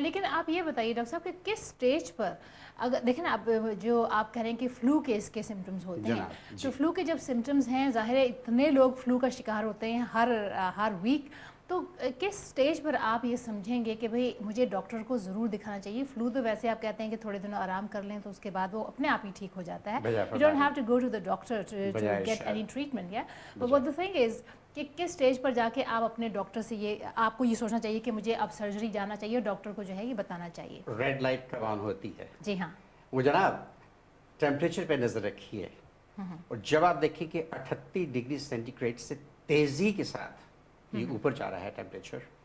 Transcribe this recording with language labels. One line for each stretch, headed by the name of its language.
Urdu: لیکن آپ یہ بتائیے ڈاکٹر صاحب کہ کس سٹیج پر، اگر دیکھیں نا، اب جو آپ کہہ رہے ہیں کہ فلو کے اس کے سمٹمز ہوتے ہیں، تو فلو کے جب سمٹمز ہیں، ظاہر ہے اتنے لوگ فلو کا شکار ہوتے ہیں ہر ویک، تو کس سٹیج پر آپ یہ سمجھیں گے کہ بھئی مجھے ڈاکٹر کو ضرور دکھانا چاہیے؟ فلو تو ویسے آپ کہتے ہیں کہ تھوڑے دنوں آرام کر لیں تو اس کے بعد وہ اپنے آپ ہی ٹھیک ہو جاتا ہے.
English: You don't have to go to the doctor to get any treatment, yeah? But what the thing is
Urdu: کہ کس سٹیج پر جا کے آپ اپنے ڈاکٹر سے آپ کو یہ سوچنا چاہیے کہ مجھے اب سرجری جانا چاہیے اور ڈاکٹر کو جو ہے یہ بتانا چاہیے؟ ریڈ لائٹ کب آن ہوتی ہے؟ جی ہاں، وہ جناب ٹیمپریچر پہ نظر رکھیے، اور جب آپ دیکھیں کہ 38 ڈگری سینٹی گریڈ سے تیزی کے ساتھ یہ اوپر جا رہا ہے ٹیمپریچر،